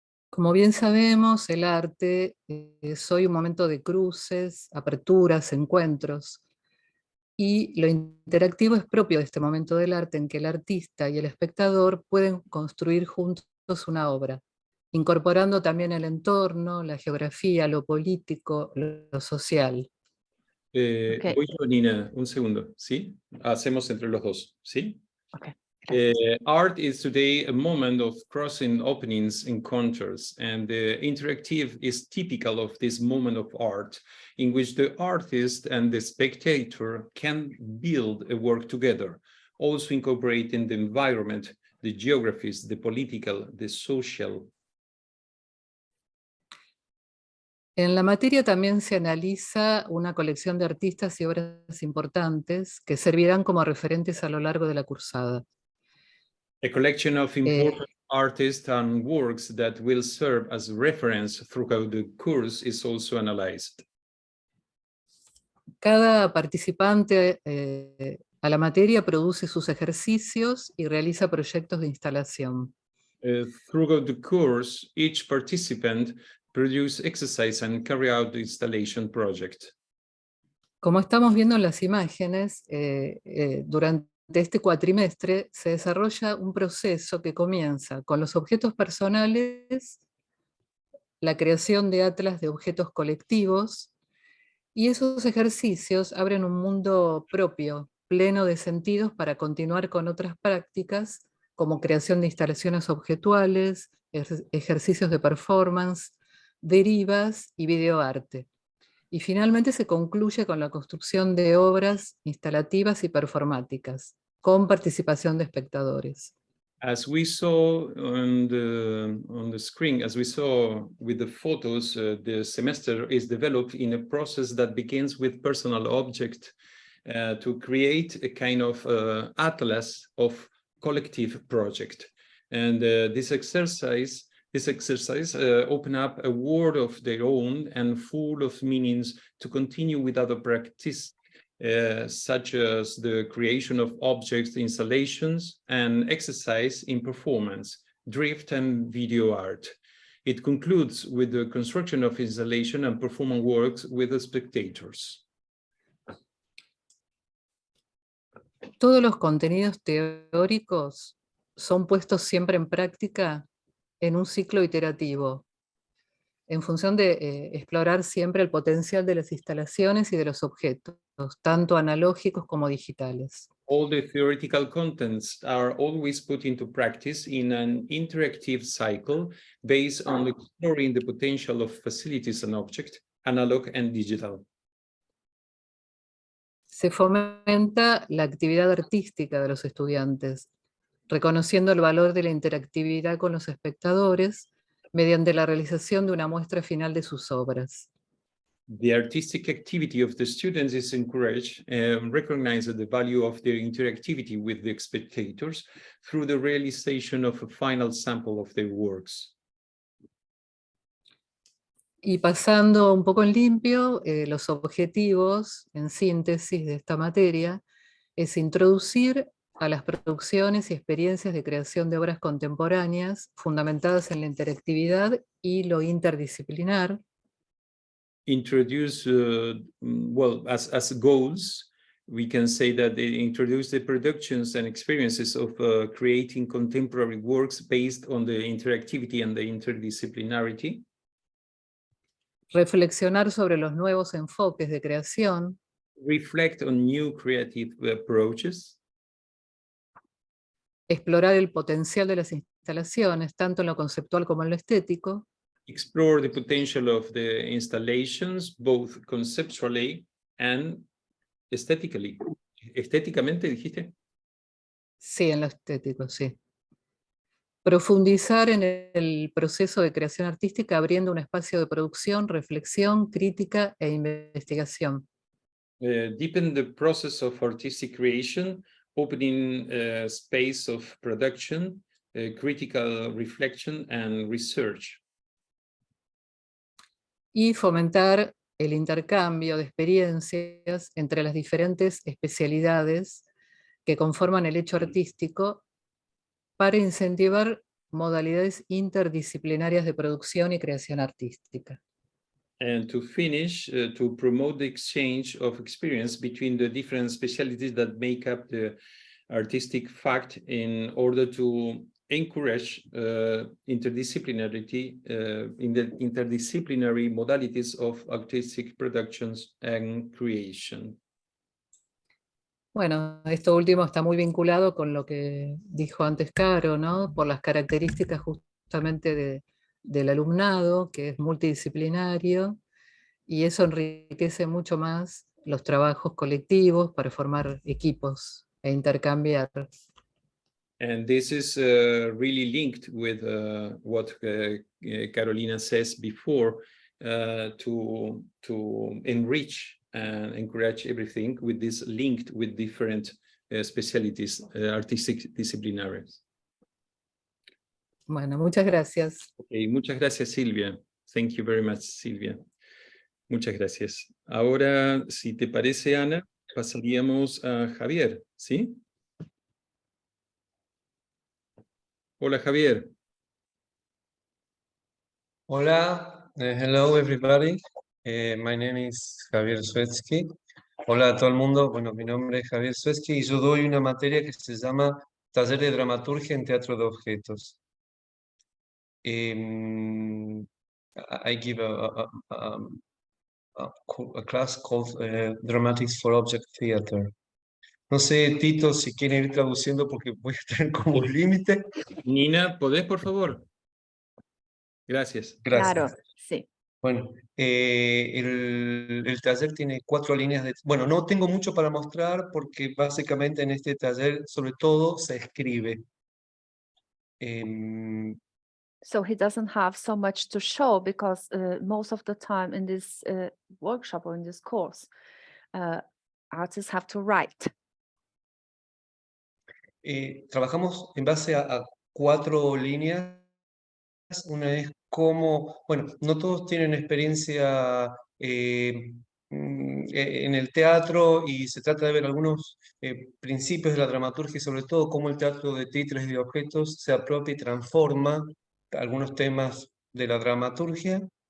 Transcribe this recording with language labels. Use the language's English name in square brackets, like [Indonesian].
[Spanish] Como bien sabemos, el arte es hoy un momento de cruces, aperturas, encuentros, y lo interactivo es propio de este momento del arte en que el artista y el espectador pueden construir juntos una obra, incorporando también el entorno, la geografía, lo político, lo social. [English] Okay. [Spanish] Voy yo, Nina, un segundo, ¿sí? Hacemos entre los dos, ¿sí? [English] Okay. Art is today a moment of crossing openings, encounters, and the interactive is typical of this moment of art, in which the artist and the spectator can build a work together, also incorporating the environment, the geographies, the political, the social. [Spanish] En la materia también se analiza una colección de artistas y obras importantes que servirán como referentes a lo largo de la cursada. [English] A collection of important artists and works that will serve as reference throughout the course is also analyzed. [Spanish] Cada participante a la materia produce sus ejercicios y realiza proyectos de instalación. [English] Throughout the course, each participant produce exercise and carry out the installation project. [Spanish] Como estamos viendo en las imágenes, durante este cuatrimestre se desarrolla un proceso que comienza con los objetos personales, la creación de atlas de objetos colectivos, y esos ejercicios abren un mundo propio, pleno de sentidos para continuar con otras prácticas como creación de instalaciones objetuales, ejercicios de performance, derivas y videoarte. Y finalmente se concluye con la construcción de obras instalativas y performáticas, con participación de espectadores. [English] As we saw on the screen, as we saw with the photos, the semester is developed in a process that begins with personal object to create a kind of atlas of collective project. And this exercise open up a world of their own and full of meanings to continue with other practice, such as the creation of objects, installations, and exercise in performance, drift, and video art. It concludes with the construction of installation and performance works with the spectators. [Spanish] Todos los contenidos teóricos son puestos siempre en práctica en un ciclo iterativo, en función de explorar siempre el potencial de las instalaciones y de los objetos, tanto analógicos como digitales. [English] All the theoretical contents are always put into practice in an interactive cycle based on exploring the potential of facilities and objects, analog and digital. [Spanish] Se fomenta la actividad artística de los estudiantes, reconociendo el valor de la interactividad con los espectadores mediante la realización de una muestra final de sus obras. [English] The artistic activity of the students is encouraged and recognizes the value of their interactivity with the spectators through the realization of a final sample of their works. [Spanish] Y pasando un poco en limpio, los objetivos, en síntesis de esta materia, es introducir a las producciones y experiencias de creación de obras contemporáneas fundamentadas en la interactividad y lo interdisciplinar. [English] Introduce, well, as goals, we can say that they introduce the productions and experiences of creating contemporary works based on the interactivity and the interdisciplinarity. [Spanish] Reflexionar sobre los nuevos enfoques de creación. [English] Reflect on new creative approaches. [Spanish] Explorar el potencial de las instalaciones, tanto en lo conceptual como en lo estético. [English] Explore the potential of the installations, both conceptually and aesthetically. [Spanish] ¿Estéticamente dijiste? Sí, en lo estético, sí. Profundizar en el proceso de creación artística abriendo un espacio de producción, reflexión, crítica e investigación. [English] Deepen the process of artistic creation, opening a space of production, critical reflection and research. [Spanish] y fomentar el intercambio de experiencias entre las diferentes especialidades que conforman el hecho artístico para incentivar modalidades interdisciplinarias de producción y creación artística. [English] And to finish, to promote the exchange of experience between the different specialties that make up the artistic fact in order to encourage interdisciplinarity in the interdisciplinary modalities of artistic productions and creation. [Spanish] Bueno, esto último está muy vinculado con lo que dijo antes Caro, ¿no? Por las características justamente del alumnado, que es multidisciplinario, y eso enriquece mucho más los trabajos colectivos para formar equipos e intercambiar. [English] And this is really linked with what Carolina says before, to enrich and encourage everything with this linked with different specialties, artistic disciplinaries. [Spanish] Bueno, muchas gracias. Okay, muchas gracias, Silvia. [English] Thank you very much, Silvia. [Spanish] Muchas gracias. Ahora, si te parece, Ana, pasaríamos a Javier, ¿sí? Hola, Javier. Hola, [English] hello everybody. My name is Javier Suetsky. [Spanish] Hola a todo el mundo. Bueno, mi nombre es Javier Suetsky y yo doy una materia que se llama Taller de Dramaturgia en Teatro de Objetos. [English] I give a class called Dramatics for Object Theater. [Spanish] No sé, Tito, si quieren ir traduciendo porque voy a tener como un límite. Nina, ¿podés, por favor? Gracias. Gracias. Claro, sí. Bueno, el taller tiene 4 líneas de... Bueno, no tengo mucho para mostrar porque básicamente en este taller sobre todo se escribe. [English] So he doesn't have so much to show because most of the time in this workshop or in this course, artists have to write. [Spanish] Trabajamos en base a 4 líneas. Una es cómo, bueno, no todos tienen experiencia en el teatro y se trata de ver algunos principios de la dramaturgia y sobre todo cómo el teatro de títeres y de objetos se apropia y transforma algunos temas de la dramaturgia.